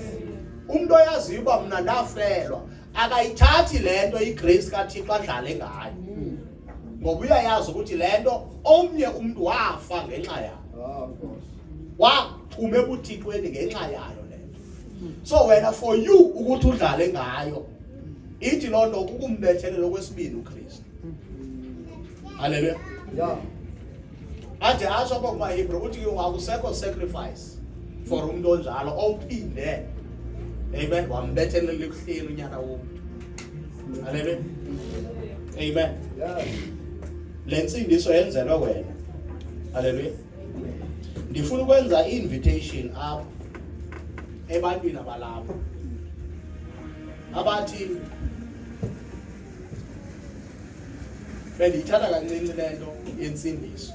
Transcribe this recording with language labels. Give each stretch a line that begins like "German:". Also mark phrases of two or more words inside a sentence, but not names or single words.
Xhosa: Umuntu oyaziyo uba mina ndafelwa akayithathi lento igrace kaThixo adlale ngayo. Ngoba uyayazi ukuthi lento omnye umuntu wafa ngenxa yayo. Waphuma ebuthixweni ngenxa yayo lento. So wena
English: for you
Xhosa: ukuthi udlale ngayo ithi loo nto ukumbethelelo okwesibini uKristu. Hallelujah. Yeah. Aje asho apha kumaHebrew ukuthi akusekho
English: sacrifice for
Xhosa: umuntu onjalo ophinde amen wambethelela ekuhleni unyana womuntu. Hallelujah. Amen. Yeah. Lensindiso yenzelwe wena. Hallelujah. Ndifuna ukwenza invitation apha ebantwini abalapha abathi bendiyithatha kancinci lento yensindiso.